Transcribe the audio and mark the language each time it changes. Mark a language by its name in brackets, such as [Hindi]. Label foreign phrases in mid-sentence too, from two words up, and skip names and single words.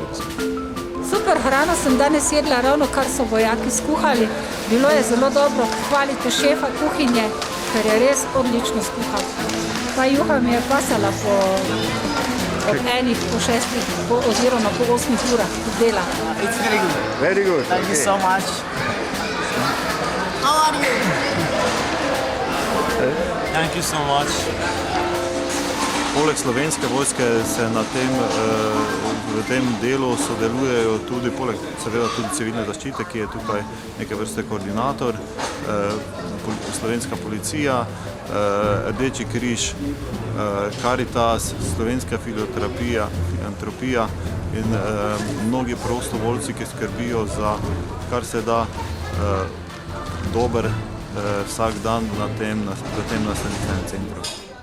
[Slovenian] Super hrano sem danes jedla, ravno kar so vojaki skuhali. Bilo je zelo dobro, hvalite šefa kuhinje, ker je res odlično skuhal. Ta juha mi je pasala ob enih, po 6 oziroma po 8 urah dela. [English] It's very good. Very good. Thank you so much. How are you? Thank you so much. [Slovenian] Poleg Slovenske vojske se v tem delu sodelujejo tudi, poleg seveda tudi civilne zaščite, ki je tukaj neke vrste koordinator, Slovenska policija, Rdeči križ, Karitas, Slovenska filantropija in mnogi prostovoljci, ki skrbijo za kar se da dober vsak dan v tem nastanitvenem centru.